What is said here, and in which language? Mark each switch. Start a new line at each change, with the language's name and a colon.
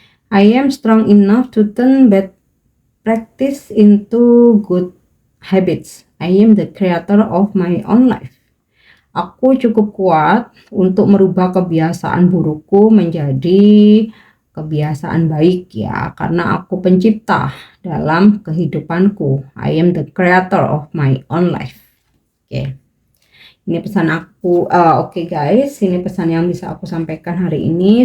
English: I am strong enough to turn bad practice into good habits. I am the creator of my own life.
Indonesian: Aku cukup kuat untuk merubah kebiasaan burukku menjadi kebiasaan baik ya, karena aku pencipta dalam kehidupanku.
English: I am the creator of my own life.
Indonesian: Oke. Ini pesan aku. Oke guys, ini pesan yang bisa aku sampaikan hari ini.